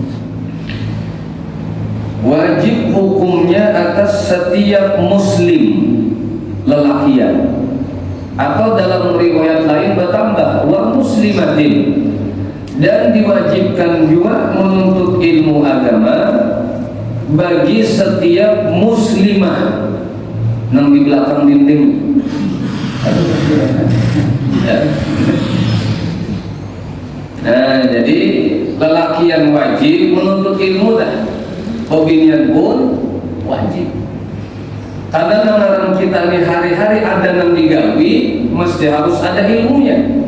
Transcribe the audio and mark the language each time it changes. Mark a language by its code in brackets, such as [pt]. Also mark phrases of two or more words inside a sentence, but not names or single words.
[id] Wajib hukumnya atas setiap muslim lelakian, atau dalam riwayat lain bertambah [ar] wa muslimatin, [id] dan diwajibkan juga menuntut ilmu agama bagi setiap muslimah. Nang di belakang dinding ya. Nah, jadi lelaki yang wajib menuntut ilmu dah, hobinya pun wajib. Karena orang kita ini hari-hari ada yang digawi, mesti harus ada ilmunya.